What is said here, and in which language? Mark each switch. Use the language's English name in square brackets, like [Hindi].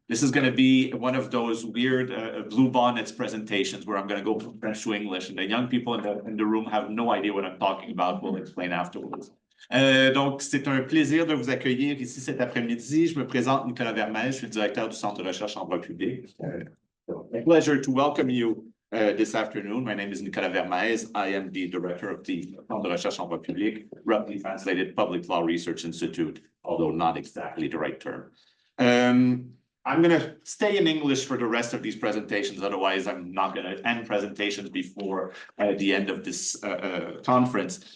[English] This is going to be one of those weird blue bonnets presentations where I'm going to go from French to English, and the young people in the room have no idea what I'm talking about. We'll explain afterwards. [French] Donc, c'est un plaisir de vous accueillir ici cet après-midi. Je me présente Nicolas Vermeil, je suis le directeur du Centre de recherche en droit public. [English] A pleasure to welcome you this afternoon. My name is Nicolas Vermeil. I am the director of the Centre de recherche en droit public, roughly translated Public Law Research Institute, although not exactly the right term. I'm going to stay in English for the rest of these presentations. Otherwise, I'm not going to end presentations before the end of this conference.